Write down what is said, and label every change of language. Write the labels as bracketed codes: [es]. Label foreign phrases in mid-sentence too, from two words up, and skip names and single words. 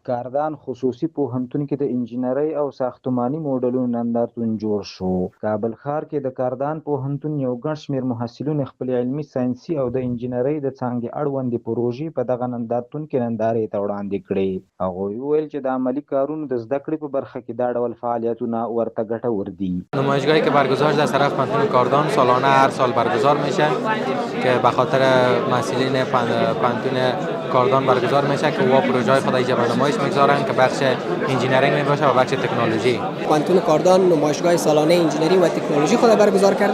[ps] کاردان خصوصي پوهنتون کې د انجینرۍ او ساختماني موډلونو نندارتون جوړ شو. کابل ښار کې د کاردان پوهنتون یو ګڼ شمېر محصلین خپل علمي، ساینسي او د انجینرۍ د څانګې اړوندې پروژې په دغه نندارتون کې نندارې ته وړاندې کړې. هغوی وویل چې د عملي کارونو د زده کړې په برخه کې دا ډول فعالیتونه ورته ګټور دي. [fa] نمایشگاهی که برگزار شده از طرف پانتون کاردان سالانه هر سال برگزار میشه که به خاطر محصلین پانتون کاردان برگزار میشه که و پروژه های خود اینجا به نمایش میگذارن که بخش انجینیرینگ میباشه و بخش تکنولوژی. پانتون کاردان نمایشگاه سالانه انجینری و تکنولوژی خود برگزار کرده.